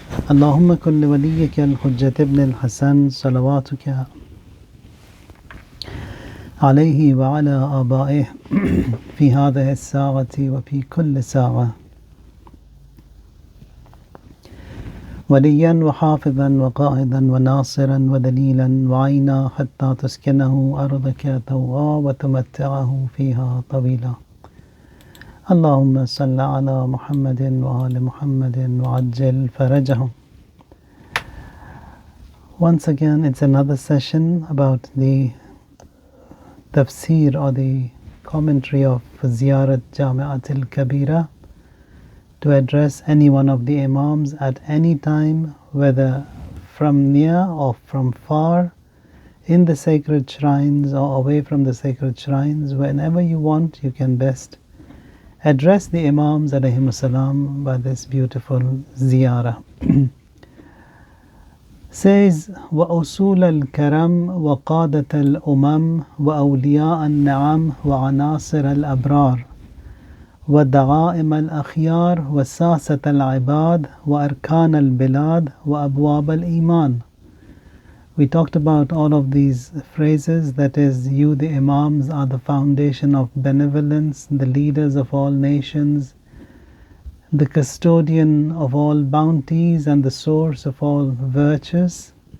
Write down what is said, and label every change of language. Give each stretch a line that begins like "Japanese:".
Arabic: اللهم كن لوليك الحجة ابن الحسن صلواتك عليه وعلى آبائه في هذه الساعة وفي كل ساعة وليا وحافظا وقائدا وناصرا ودليلا وعينا حتى تسكنه أرضك طوعا وتمتعه فيها طويلا. اللهم صل على محمد وآل محمد وعجل فرجهم.
English: Once again, it's another session about the Tafseer or the commentary of Ziyarat Jame'at Kabeera, to address any one of the Imams at any time, whether from near or from far, in the sacred shrines or away from the sacred shrines. Whenever you want, you can best address the Imams alayhimus salam by this beautiful ziyarah.
Arabic: Says, وَأُصُولَ الْكَرَمْ وَقَادَةَ الْأُمَمْ وَأَوْلِيَاءَ النَّعَمْ وَعَنَاصِرَ الْأَبْرَارِ ودعائم الأخيار وساسة العباد وأركان البلاد وأبواب الإيمان.
English: We talked about all of these phrases, that is, you the Imams are the foundation of benevolence, the leaders of all nations, the custodian of all bounties and the source of all virtues.